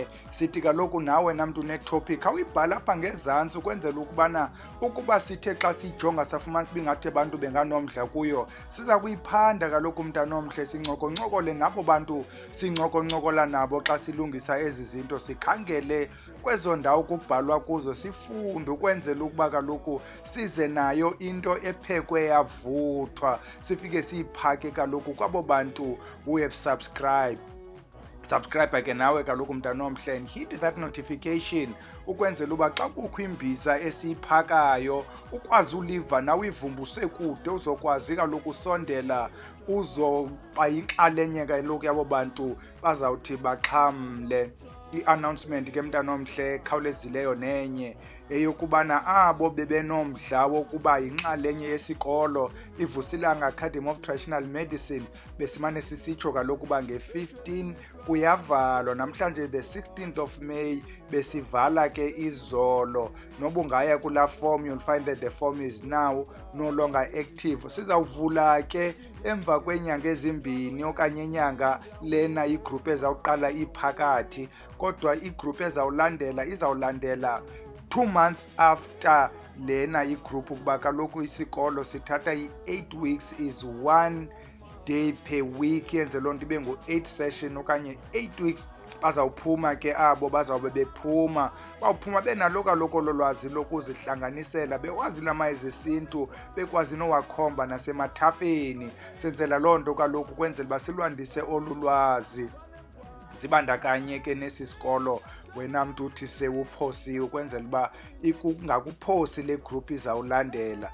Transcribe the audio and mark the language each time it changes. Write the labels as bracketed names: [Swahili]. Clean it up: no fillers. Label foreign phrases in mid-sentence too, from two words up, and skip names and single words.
[Xhosa] Sithi kaloku nawe namntu netopic awuyibhala apha ngezantsi ukwenzela ukubana ukuba sithe xa siyijonga safumanisa uba ingathi abantu benganomdla kuyo, siza kuyiphanda kaloku mntanomhle sincokoncokole nabo bantu sincokoncokola nabo xa silungisa ezi zinto, sikhangele kwezo ndawo kubhalwa kuzo, sifunde ukwenzela ukuba kaloku size nayo into ephekwe yavuthwa, sifike siyiphake kaloku kwabo bantu [English] who have subscribed. [Xhosa] Subscribe ke nawe kaloku mntanomhle [English] and hit that notification [Xhosa] ukwenzela uba xa kukho imbiza esiyiphakayo ukwazi uliva nawe ivumbuse kude, uzokwazi kaloku usondela uzoba yinxalenye kaloku yabo bantu bazawuthi baxhamle. I-announcement ke mntanomhle khawulezileyo nenye eyokubana abo bebenomdla wokuba yinxalenye yesikolo iVusilanga Academy of Traditional Medicine besimane sisitsho kaloku uba nge-15 kuyavalwa. Namhlanje [English] the 16th of May [Xhosa] besivala ke izolo. Noba ungaya kulaa form [English] you'll find that the form is now no longer active. [Xhosa] Sizawuvula ke emva kweenyanga ezimbini okanye inyanga lena igroup ezawuqala iphakathi, kodwa igroup ezawulandela izawulandela [English] 2 months after [Xhosa] lena igroup, ukuba kaloku isikolo sithatha i- [English] 8 weeks is 1 day per week, [Xhosa] yenze loo nto ibe ngu-8 session okanye 8 weeks. Bazawuphuma ke abo bazawube bephuma, bawuphuma benalo kaloku lolwazi lokuzihlanganisela, bewazi lamayeza esintu, bekwazi nowakhomba nasemathafeni. Senzela loo nto kaloku kwenzela uba silwandise olu lwazi, zibandakanye ke nesi sikolo wena mntu uthi sewuphosiwe, ukwenzela uba ingakuphosi le group izawulandela.